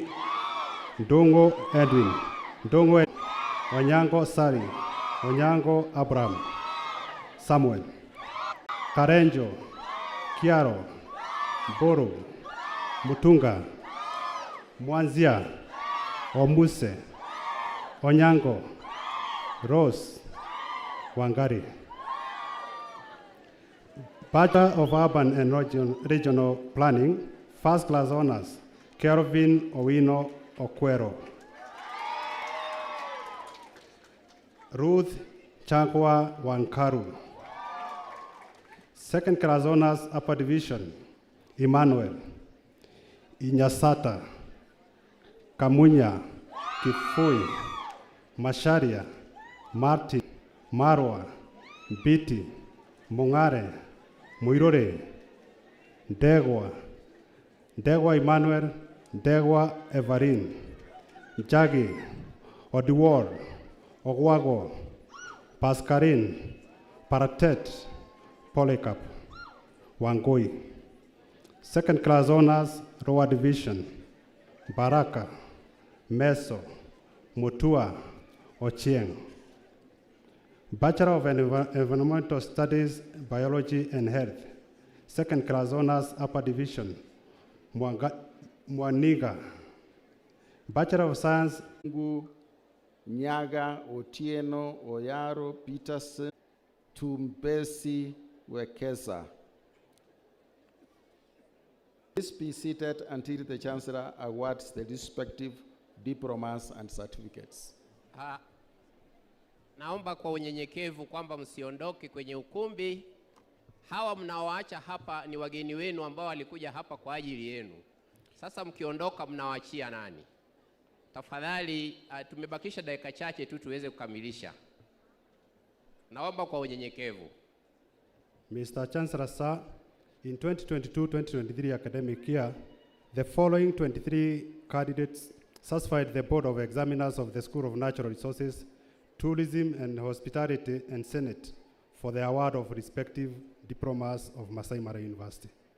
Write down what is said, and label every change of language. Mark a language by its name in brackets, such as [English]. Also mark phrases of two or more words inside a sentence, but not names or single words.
[English] Ndongo Edwin, Ndongo Onyango Sari, Onyango Abraham, Samuel, Karenjo, Kiaro, Boro, Mutunga, Mwanzia, Omuse, Onyango, Rose, Wangari. Bachelor of Urban and Regional Planning, first class honors, Kelvin Owino Okwero. Ruth Changwa Wankaru. Second class honors, upper division, Emmanuel Inyasata, Kamunya, Kifui, Masharia, Martin, Marwa, Biti, Mungare, Muirore, Degwa, Degwa Emmanuel, Degwa Evarin, Jagi, Odiwar, Ogwago, Pascarin, Paratet, Polycarp, Wangoi. Second class honors, lower division, Baraka, Meso, Mutua, Ochieng. Bachelor of Environmental Studies, Biology and Health. Second class honors, upper division, Mwaniga. Bachelor of Science, Nyaga, Otieno, Oyaro, Peterson, Tumbesi, Wekesa. Please be seated until the Chancellor awards the respective diplomas and certificates. [Swahili] Naomba kwa unyenyekevu kwamba msiondoke kwenye ukumbi. Hawa mnaoacha hapa ni wageni wenu ambao walikuja hapa kwa ajili yenu. Sasa mkiondoka mnawaachia nani? Tafadhali tumebakisha dakika chache tu tuweze kukamilisha. Naomba kwa unyenyekevu. [English] Mr. Chancellor, sir, in 2022-2023 academic year, the following 23 candidates satisfied the Board of Examiners of the School of Natural Resources Tourism and Hospitality, and Senate for the award of respective diplomas of Maasai Mara University.